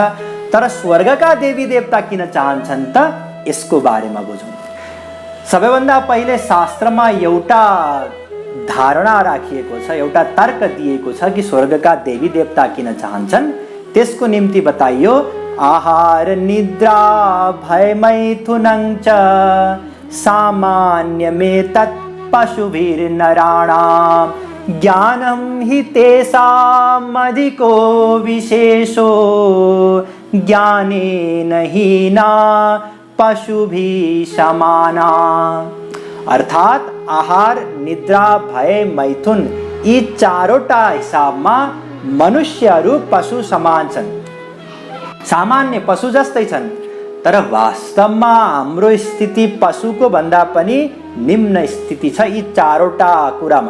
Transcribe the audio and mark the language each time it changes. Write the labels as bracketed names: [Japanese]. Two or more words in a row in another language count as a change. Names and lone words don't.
[Nepali] तर स्वर्गका देवी देवता किन चाहन्छन् त? यसको बारेमा बुझौँ। सबैभन्दा पहिले शास्त्रमा एउटा धारणा राखिएको छ, एउटा तर्क दिएको छ कि स्वर्गका देवी देवता किन चाहन्छन्। त्यसको निम्ति बताइयो, [Sanskrit] आहार निद्रा भय मैथुनं च सामान्यमेतत् पशुभिर्नराणाम् ज्ञानं हि तेषाम् अधिको विशेषो ज्ञानेन हीना पशुभिः समाना। [Nepali] अर्थात आहार निद्रा भय मैथुन यी चारवटा हिसाबमा मनुष्यहरू पशु समान छन्, सामान्य पशु जस्तै छन्। तर वास्तवमा हाम्रो स्थिति पशुको भन्दा पनि निम्न स्थिति छ यी चारवटा कुरामा।